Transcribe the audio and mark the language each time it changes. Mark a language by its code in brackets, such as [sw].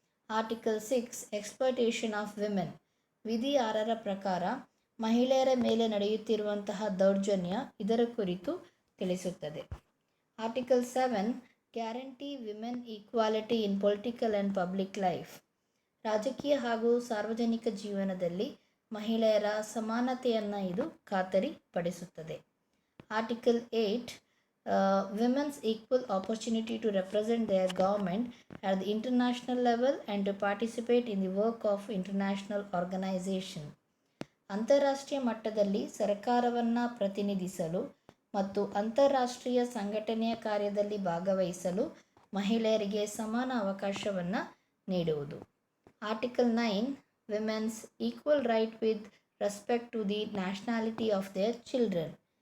[en] Article 6 exploitation of women. [kn] ವಿಧಿ 6 ಪ್ರಕಾರ ಮಹಿಳೆಯರ ಮೇಲೆ ನಡೆಯುತ್ತಿರುವಂತಹ ದೌರ್ಜನ್ಯ ಇದರ ಕುರಿತು ತಿಳಿಸುತ್ತದೆ. [en] Article 7 guarantee women equality in political and public life. [kn] ರಾಜಕೀಯ ಹಾಗೂ ಸಾರ್ವಜನಿಕ ಜೀವನದಲ್ಲಿ ಮಹಿಳೆಯರ ಸಮಾನತೆಯನ್ನು ಇದು ಖಾತರಿಪಡಿಸುತ್ತದೆ. [en] Article 8 women's equal opportunity to represent their government at the international level and to participate in the work of international organization. [kn] ಅಂತಾರಾಷ್ಟ್ರೀಯ ಮಟ್ಟದಲ್ಲಿ ಸರ್ಕಾರವನ್ನು ಪ್ರತಿನಿಧಿಸಲು ಮತ್ತು ಅಂತಾರಾಷ್ಟ್ರೀಯ ಸಂಘಟನೆಯ ಕಾರ್ಯದಲ್ಲಿ ಭಾಗವಹಿಸಲು ಮಹಿಳೆಯರಿಗೆ ಸಮಾನ ಅವಕಾಶವನ್ನು ನೀಡುವುದು. [en] Article 9 women's equal right with respect to the nationality of their children.